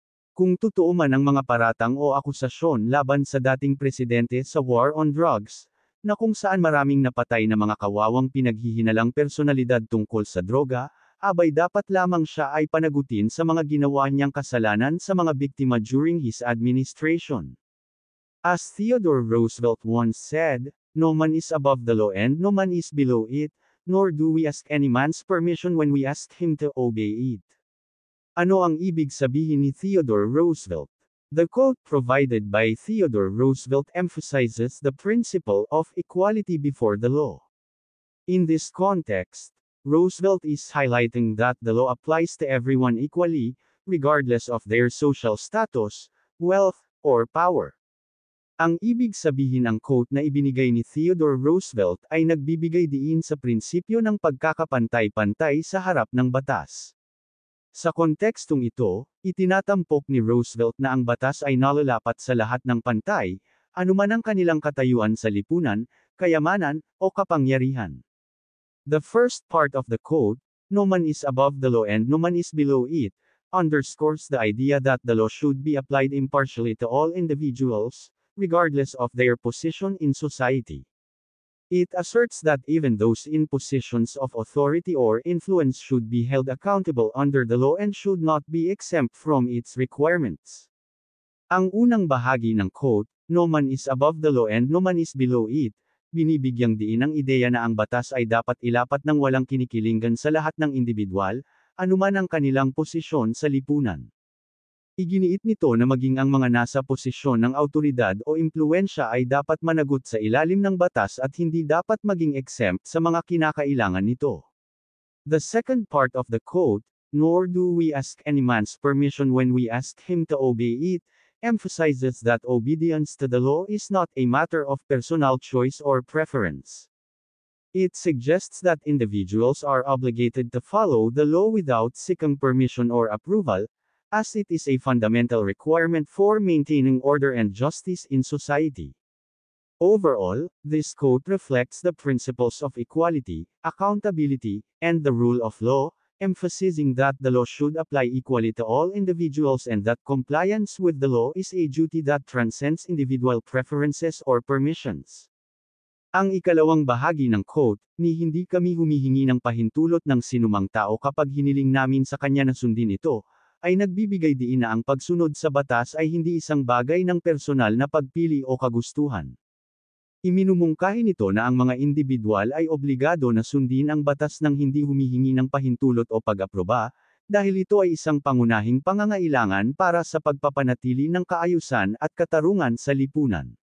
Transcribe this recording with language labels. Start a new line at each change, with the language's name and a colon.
Filipino: Kung totoo man ang mga paratang o akusasyon laban sa dating presidente sa war on drugs, na kung saan maraming napatay na mga kawawang pinaghihinalang personalidad tungkol sa droga, abay dapat lamang siya ay panagutin sa mga ginawa niyang kasalanan sa mga biktima
English: during his administration. As Theodore Roosevelt once said, "No man is above the law and no man is below it, nor do we ask any man's permission when we ask him to obey it."
Filipino: Ano ang ibig sabihin ni Theodore Roosevelt?
English: The quote provided by Theodore Roosevelt emphasizes the principle of equality before the law. In this context, Roosevelt is highlighting that the law applies to everyone equally, regardless of their social status, wealth, or power.
Filipino: Ang ibig sabihin ng quote na ibinigay ni Theodore Roosevelt ay nagbibigay diin sa prinsipyo ng pagkakapantay-pantay sa harap ng batas. Sa kontekstong ito, itinatampok ni Roosevelt na ang batas ay nalalapat sa lahat ng pantay, anuman ang kanilang katayuan sa lipunan, kayamanan, o kapangyarihan.
English: The first part of the quote, "No man is above the law and no man is below it," underscores the idea that the law should be applied impartially to all individuals, regardless of their position in society. It asserts that even those in positions of authority or influence should be held accountable under the law and should not be exempt from its requirements.
Filipino: Ang unang bahagi ng quote,
English: "No man is above the law and no man is below it,"
Filipino: binibigyang diin ang ideya na ang batas ay dapat ilapat ng walang kinikilingan sa lahat ng indibidwal, anuman ang kanilang posisyon sa lipunan. Iginiit nito na maging ang mga nasa posisyon ng awtoridad o impluwensya ay dapat managot sa ilalim ng batas at hindi dapat maging exempt sa mga kinakailangan nito.
English: The second part of the quote, "Nor do we ask any man's permission when we ask him to obey it," emphasizes that obedience to the law is not a matter of personal choice or preference. It suggests that individuals are obligated to follow the law without seeking permission or approval, as it is a fundamental requirement for maintaining order and justice in society. Overall, this quote reflects the principles of equality, accountability, and the rule of law, emphasizing that the law should apply equally to all individuals and that compliance with the law is a duty that transcends individual preferences or permissions.
Filipino: Ang ikalawang bahagi ng quote, "Ni hindi kami humihingi ng pahintulot ng sinumang tao kapag hiniling namin sa kanya na sundin ito," ay nagbibigay diin na ang pagsunod sa batas ay hindi isang bagay ng personal na pagpili o kagustuhan. Iminumungkahi nito na ang mga indibidwal ay obligado na sundin ang batas nang hindi humihingi ng pahintulot o pag-aproba, dahil ito ay isang pangunahing pangangailangan para sa pagpapanatili ng kaayusan at katarungan sa lipunan.